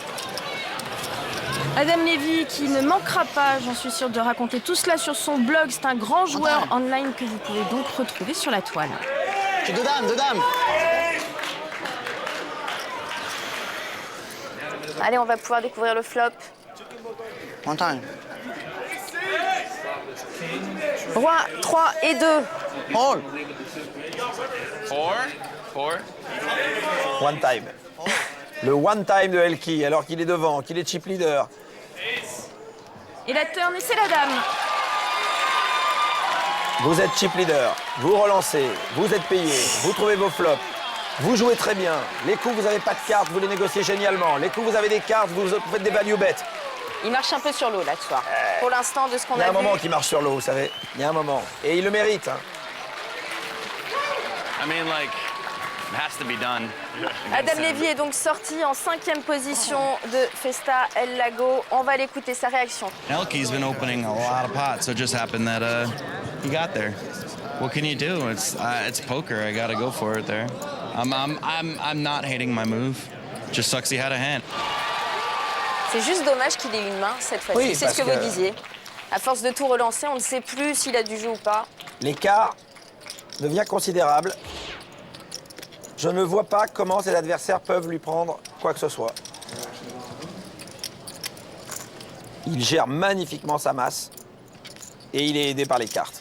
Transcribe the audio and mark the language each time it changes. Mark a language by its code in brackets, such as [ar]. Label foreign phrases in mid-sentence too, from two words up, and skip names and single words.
[fr] Adam Levy qui ne manquera pas, j'en suis sûre, de raconter tout cela sur son blog. C'est un grand joueur online que vous pouvez donc retrouver sur la toile. Deux dames. Allez, on va pouvoir découvrir le flop. [en] One time. [fr] Roi, 3 et 2. All. Four. [en] One time. [fr] Le [en] one time [fr] de Elki, alors qu'il est devant, qu'il est [en] chip leader. [fr] Et la turn, et c'est la dame. Vous êtes [en] chip leader, [fr] vous relancez, vous êtes payé, vous trouvez vos flops, vous jouez très bien. Les coups, vous n'avez pas de cartes, vous les négociez génialement. Les coups, vous avez des cartes, vous faites des [en] value bets. [fr] Il marche un peu sur l'eau là ce soir. Pour l'instant, de ce qu'on Il y a a un vu. moment qui marche sur l'eau, vous savez. Il y a un moment. Et il le mérite. Hein. [en] I mean, like, it has to be done. [fr] Adam Levy est donc sorti en 5e position de Festa El Lago. On va l'écouter, sa réaction. [en] Elke's been opening a lot of pots, so it just happened that he got there. What can you do? It's poker. I gotta go for it there. I'm not hating my move. Just sucks he had a hand. [fr] C'est juste dommage qu'il ait une main cette fois-ci. Oui, c'est ce que parce vous disiez. À force de tout relancer, on ne sait plus s'il a du jeu ou pas. L'écart devient considérable. Je ne vois pas comment ses adversaires peuvent lui prendre quoi que ce soit. Il gère magnifiquement sa masse et il est aidé par les cartes.